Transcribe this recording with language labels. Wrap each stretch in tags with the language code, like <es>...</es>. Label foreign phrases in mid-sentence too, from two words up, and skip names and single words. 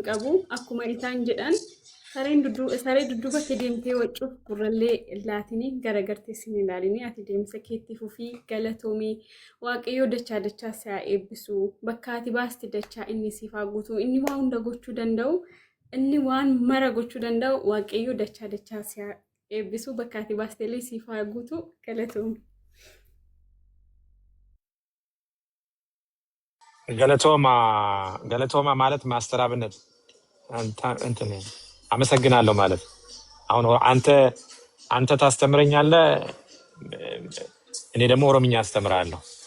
<om>qabu akkuma isaan jedhan saree dudduubatti deemtee waccuuf gurrallee laatinii garagartee sin ilaalinii ati deemsa keetti fufii galatoomii waaqayyoo dachaa dachaa si'a eebbisu bakka ati baasti dachaa inni siif haa guutu inni waan hunda gochuu danda'u inni waan mara gochuu danda'u waaqayyoo dachaa dachaa si'a eebbisu bakka ati baastelee siif haa guutu galatoomii.</om> <am>ገለቶማ ማለት ማስተር አብነት እንትን አመሰግናለሁ ማለት አሁን አንተ ታስተምረኛለህ እኔ ደግሞ ኦሮምኛ አስተምራለሁ</am>